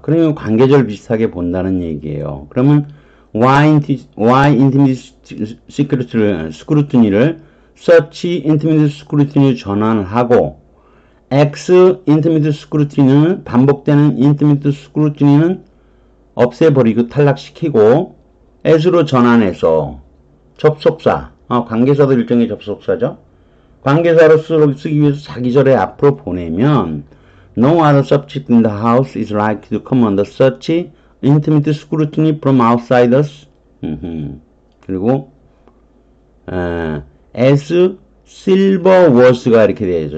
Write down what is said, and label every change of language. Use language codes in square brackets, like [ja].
[ko] 그러면 관계절 비슷하게 본다는 얘기예요. 그러면 [en] Y intimate scrutiny [ko] 를 [en] such intimate scrutiny [ko] 로 전환을 하고 [en] X intimate scrutiny [ko] 는 반복되는 [en] intimate scrutiny [ko] 는 없애버리고 탈락시키고 as로 전환해서 접속사, 관계사도 일종의 접속사죠. 관계사로 쓰기 위해서 사기절에 앞으로 보내면 [en] No other subject in the house is likely to come under such intimate scrutiny from outsiders. [ko] 그리고 [en] as silver was [ko] 가 이렇게 되어있죠.